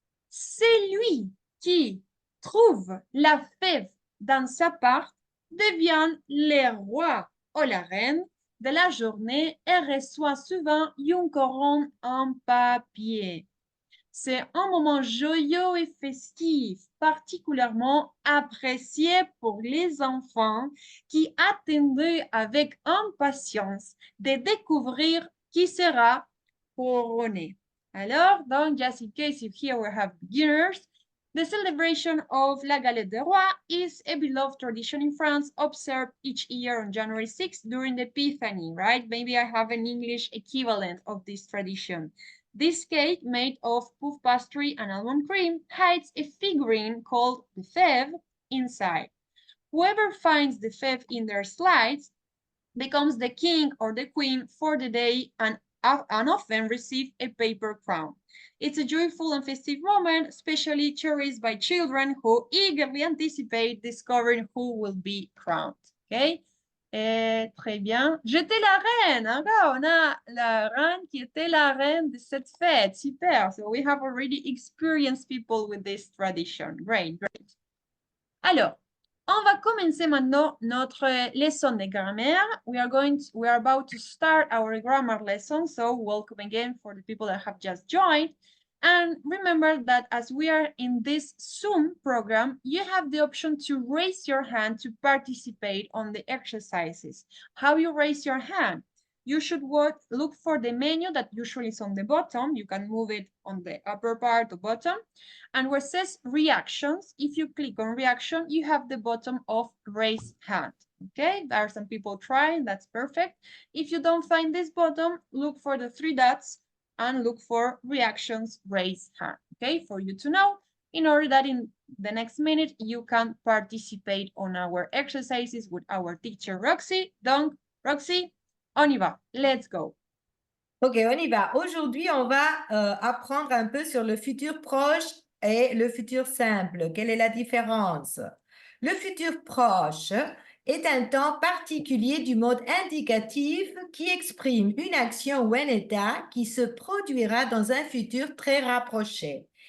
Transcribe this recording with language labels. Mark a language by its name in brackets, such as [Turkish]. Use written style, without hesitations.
[French] Celui qui trouve la fève dans sa part devient le roi ou la reine de la journée et reçoit souvent une couronne en papier. C'est un moment joyeux et festif, particulièrement apprécié pour les enfants qui attendaient avec impatience de découvrir qui sera couronné. Alors, donc, [English] just in case if here we have beginners, the celebration of La Galette des Rois is a beloved tradition in France observed each year on January 6th during the Epiphany, right? Maybe I have an English equivalent of this tradition. This cake, made of puff pastry and almond cream, hides a figurine called the fève inside. Whoever finds the fève in their slides becomes the king or the queen for the day and often receive a paper crown. It's a joyful and festive moment, especially cherished by children who eagerly anticipate discovering who will be crowned. [French] Okay? Très bien. J'étais la reine. Encore, on a la reine qui était la reine de cette fête. Super. [English] So we have already experienced people with this tradition. Great, great. [French] Alors, on va commencer maintenant notre leçon de grammaire. [English] We are about to start our grammar lesson. So welcome again for the people that have just joined. And remember that as we are in this Zoom program, you have the option to raise your hand to participate on the exercises. How you raise your hand? You should look for the menu that usually is on the bottom. You can move it on the upper part or bottom. And where it says reactions, if you click on reaction, you have the bottom of raise hand. Okay, there are some people trying, that's perfect. If you don't find this bottom, look for the three dots and look for reactions raise hand, okay, for you to know, in order that in the next minute you can participate on our exercises with our teacher Roxy. [French] Donc, Roxy, on y va, [English] let's go. [French] Ok, on y va. Aujourd'hui, on va apprendre un peu sur le futur proche et le futur simple. Quelle est la différence? Le futur proche est un temps particulier du mode indicatif qui exprime une action ou un état qui se produira dans un futur très rapproché.